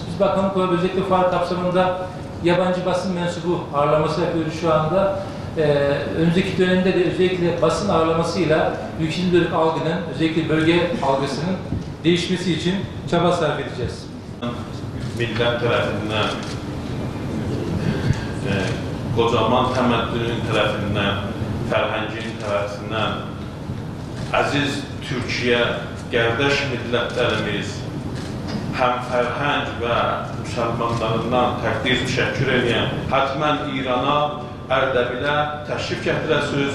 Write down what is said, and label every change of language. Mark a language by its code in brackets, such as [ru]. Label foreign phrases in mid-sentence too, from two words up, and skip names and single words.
[tr] Biz bakanlık olarak özellikle fuar kapsamında yabancı basın mensubu ağırlaması yapıyoruz şu anda. Önümüzdeki dönemde de özellikle basın ağırlamasıyla ülkenin dönük algının, özellikle bölge algısının değişmesi için çaba sarf edeceğiz. [az] Millet tarafından, kocaman təməddünün tərəfindən, fərhəngin tərəfindən, əziz Türkiyə, qardaş millətlərimiz, həm fərhəng və müsəlmanlarından təqdir təşəkkür edən, hətmən İrana, Ərdəbilə təşrif gətirəsiniz.